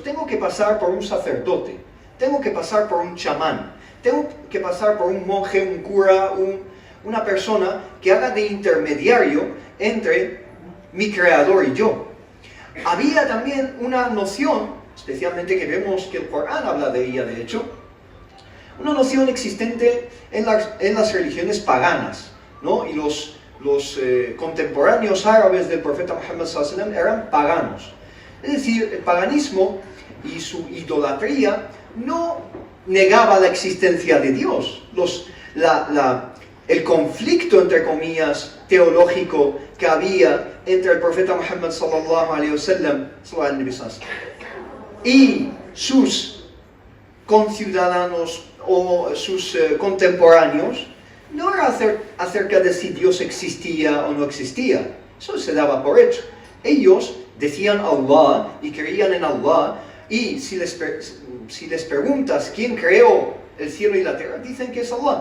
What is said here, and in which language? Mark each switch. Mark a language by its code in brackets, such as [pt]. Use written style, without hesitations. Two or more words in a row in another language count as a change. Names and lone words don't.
[es] Tengo que pasar por un sacerdote, tengo que pasar por un chamán, tengo que pasar por un monje, un cura, una persona que haga de intermediario entre mi creador y yo. Había también una noción, especialmente que vemos que el Corán habla de ella, de hecho, una noción existente en las religiones paganas, ¿no? Y los contemporáneos árabes del profeta Muhammad [ar] صلى الله عليه وسلم [es] eran paganos. Es decir, el paganismo y su idolatría no negaba la existencia de Dios. El conflicto, entre comillas, teológico que había entre el profeta Muhammad [ar] صلى الله عليه وسلم [es] y sus conciudadanos o sus contemporáneos no era acerca de si Dios existía o no existía. Eso se daba por hecho. Ellos decían Allah y creían en Allah, y si les preguntas quién creó el cielo y la tierra, dicen que es Allah.